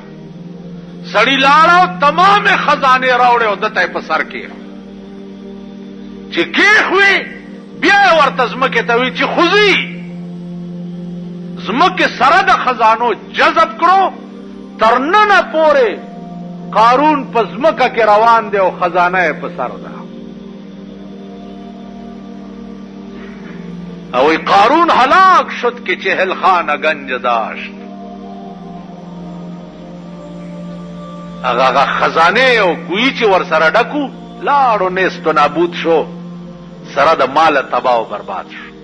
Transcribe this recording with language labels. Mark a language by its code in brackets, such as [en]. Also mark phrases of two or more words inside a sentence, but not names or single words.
[ps] سړی لاړو تمام خزانه راوړي او دته په سر کې چې کېخوي، بیا ورته زمکه ته وی چې خوځي، زمکه سره د خزانو جذب کړو، تر نن پورې قارون په زمکه کې روان دی او خزانه په سر ده. [fa] او قارون هلاک شد که چهل خانه گنج داشت. [ps] هغه خزانه او کوی چې ور سره ډکو لاړو [fa] نیست و نابود [ps] شو، سره د مال تباہ و برباد شو.